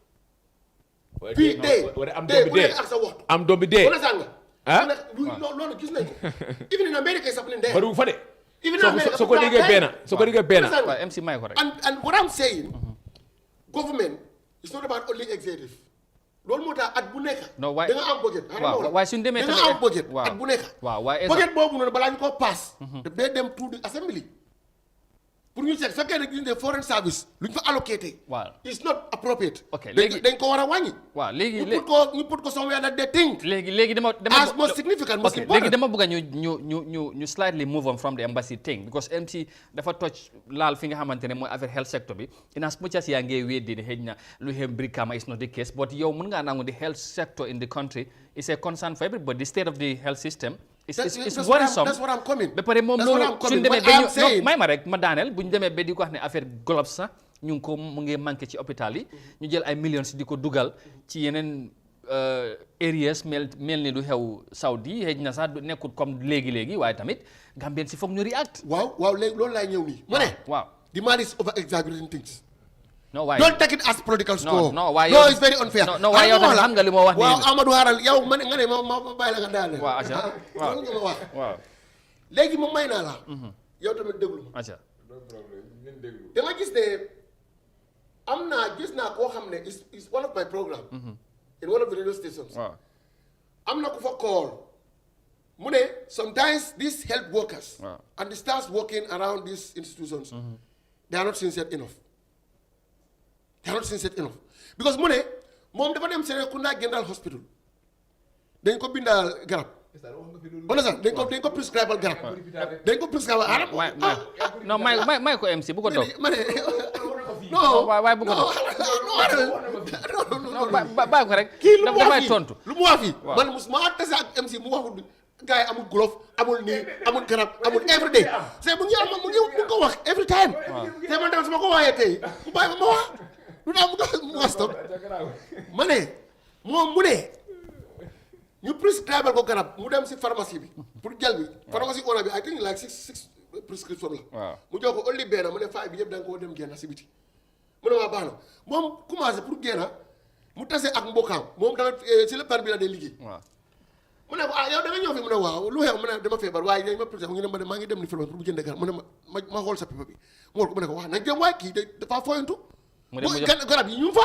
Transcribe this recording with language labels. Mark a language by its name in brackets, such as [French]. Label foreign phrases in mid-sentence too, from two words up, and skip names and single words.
[English] I'm don't be there. No, even in America it's happening there. But who for it? Even in America, so go get MC Mike correct. And what I'm saying, government is not about only executive. [Wolof] Loolu moo tax at bu nekk. [English] No, why? [Wolof] Da nga am budget. Waaye suñu demee da nga am budget at bu nekk. waaw waaye budget boobu noonu balaa ñu ko pass. dafay dem [English] to the assembly. [Wolof] pour ñu seet fekkee ne gis nga foreign service lu ñu fa allocaté. waaw [English] it's not appropriate. [Wolof] ok léegi dañ ko war a wàññi. waaw léegi [English] ñu put ko somewhere that they think. [Wolof] léegi dama [English] as most significant, most important. [Wolof] léegi dama bëgg ñu [English] slightly move on from the embassy thing because MC [Wolof] dafa touch laal fi nga xamante ne mooy affaire [English] health sector bi in as much as [Wolof] yaa ngi weddi ne xëy na lu xem [English] Brikama is not the case but [Wolof] yow mën ngaa nangu [English] the health sector in the country is a concern for everybody. The state of the health system it's worrisome. That's what I'm coming. [Wolof] ba pare moom loolu suñu demee ba ñu may ma rek ma daaneel bu ñu demee ba di ko wax ne affaire gloves sax ñu ngi ko mu ngi manqué ci hôpital yi ñu jël ay millions di ko dugal ci yeneen areas mel ni du xew Saudi xëy na sax nekkul comme léegi waaye tamit Gambien si foog ñu react. waaw léegi loolu laay ñëw nii. ma ne waaw [English] the man is over exaggerating things. [Wolof] no waaye [English] don't take it as political score. [Wolof] no waaye [English] no it's very unfair. [Wolof] no waaye yow tamit xam nga li ma wax nii. waaw Amadou Haral yow nga ne ma bàyyi la nga daal. waaw acca waaw nga ma wax. waaw léegi ma may naa la. yow tamit déglu ma. acca da nga gis ne gis naa koo xam ne [English] is one of my program. in one of the radio stations. [Wolof] waaw am na ku fa call. mu ne [English] sometimes these health workers. and the staff working around these institutions. they are not sincere enough. [Wolof] Because mu ne moom dafa dem Serekunda General Hospital dañ ko bindal garab. dañ ko prescribal garab. dañ ko prescribal non may ko MC bu ko toog. non waaye bu ko toog. non bàyyi ko rek. kii lu mu wax fii man ma tase ak MC mu waxul gars yi amul glove amul nii amul garab amul [English] every day [Wolof] c'est mu ngi ko wax [English] every time. [Wolof] te man tamit su ma ko waxee tey mu bàyyi ma wax. lu tax mu wax stop ma ne moom mu ne ñu prescribe ko garab mu dem si pharmacie bi pour jël bi pharmacie ona bi [English] I think like six prescription [Wolof] la mu jox ko only benn mu ne faay bi yëpp da nga ko dem génn si biti mu ne waa baax na moom commencé pour génn mu tase ak mbokkaam moom tamit si le par bi la day liggéey mu ne ko yow da nga ñëw fi mu ne waaw lu xew mu ne dama feebar waaye dañ ma prescribe mu ngi ne ma maa ngi dem ni pharmacie pour bu jënd garab mu ne ma xool sa papier bi mu ko mu ne ko wax nañ dem waaye kii dafa foyantu garab yi ñu fa.